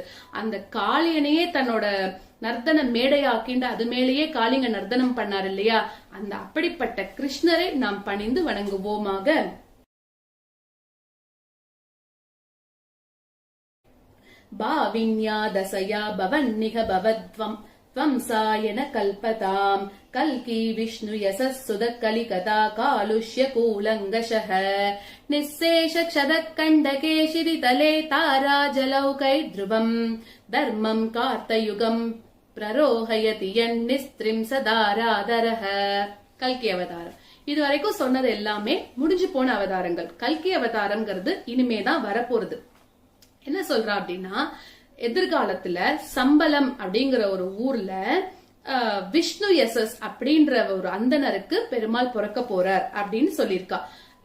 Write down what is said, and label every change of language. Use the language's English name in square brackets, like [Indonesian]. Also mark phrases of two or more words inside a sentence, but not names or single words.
[Tamil] அந்த காளியனையே தன்னோட நர்த்தன மேடையாக்கிண்டு அது மேலேயே காளிங்க நர்த்தனம் பண்ணார் இல்லையா. அந்த அப்படிப்பட்ட கிருஷ்ணரை நாம் பணிந்து வணங்குவோமாக. [Sanskrit] भाविन्या दशया भवन्निक भवत्वम् त्वंसायन कल्पताम् कल्की विष्णु यशः सुदः कलिकता कालुष्य कूलङ्गशः निःशेष क्षदः कण्डके शिरितले ताराजलौकैर्ध्रुवम् धर्मम् कार्तयुगम् प्ररोहयति यन्निस्त्रिम् सदारादरः. [Tamil] கல்கி அவதாரம் இதுவரைக்கும் சொன்னது எல்லாமே முடிஞ்சு போன அவதாரங்கள். கல்கி அவதாரம்ங்கிறது இனிமேதான் வரப்போறது. என்ன சொல்றா அப்படின்னா எதிர்காலத்துல சம்பலம் அப்படிங்கிற ஒரு ஊர்ல விஷ்ணு யசஸ் அப்படின்ற ஒரு அந்தனருக்கு பெருமாள் பிறக்க போறார் அப்படின்னு சொல்லியிருக்கா.